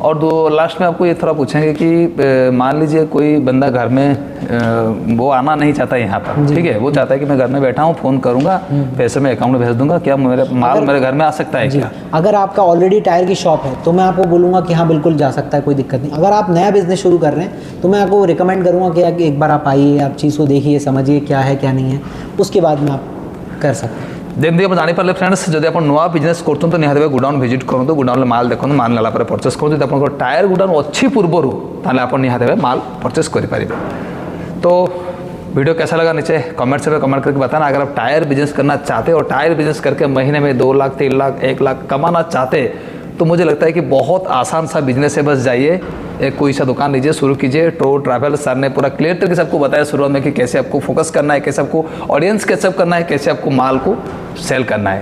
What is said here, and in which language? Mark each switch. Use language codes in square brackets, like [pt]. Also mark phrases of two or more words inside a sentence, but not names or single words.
[hi] और दो लास्ट में आपको ये थोड़ा पूछेंगे कि मान लीजिए कोई बंदा घर में वो आना नहीं चाहता यहाँ पर, ठीक है, वो चाहता है कि मैं घर में बैठा हूँ, फ़ोन करूँगा, पैसे मैं अकाउंट में भेज दूंगा, क्या मेरे माल मेरे घर में आ सकता है क्या? अगर आपका [en] already tyre [hi] की शॉप है तो मैं आपको बोलूँगा कि हाँ बिल्कुल जा सकता है, कोई दिक्कत नहीं। अगर आप नया बिजनेस शुरू कर रहे हैं तो मैं आपको रिकमेंड करूँगा कि एक बार आप आइए, आप चीज़ को देखिए, समझिए क्या है क्या नहीं है, उसके बाद में आप कर सकते हैं। [or] ଯେମିତି ଆପଣ ଜାଣିପାରିଲେ ଫ୍ରେଣ୍ଡସ୍, ଯଦି ଆପଣ ନୂଆ ବିଜନେସ୍ କରୁଛନ୍ତି ନିହାତି ଭାବେ [en] godown visit [or] କରନ୍ତୁ, ଗୋଡାଉନ୍ରେ ମାଲ୍ ଦେଖନ୍ତୁ, ମାଲ୍ ନେଲା ପରେ ପରଚେସ୍ କରନ୍ତୁ। ଯଦି ଆପଣଙ୍କ [en] tyre godown [or] ଅଛି ପୂର୍ବରୁ ତାହେଲେ ଆପଣ ନିହାତି ଭାବେ ମାଲ ପରଚେସ କରିପାରିବେ। [hi] तो वीडियो कैसा लगा नीचे कमेंट से कमेंट करके बताना। अगर आप [en] tyre business [hi] करना चाहते हो और [en] tyre business [hi] करके महीने में 2 लाख 3 लाख 1 लाख कमाना चाहते, तो मुझे लगता है कि बहुत आसान सा बिजनेस है। बस जाइए, एक कोई सा दुकान लीजिए, शुरू कीजिए। टूर ट्रैवल सर ने पूरा क्लियर करके सबको बताया शुरुआत में कि कैसे आपको फोकस करना है, कैसे आपको [en] audience catchup [hi] करना है, कैसे आपको माल को सेल करना है।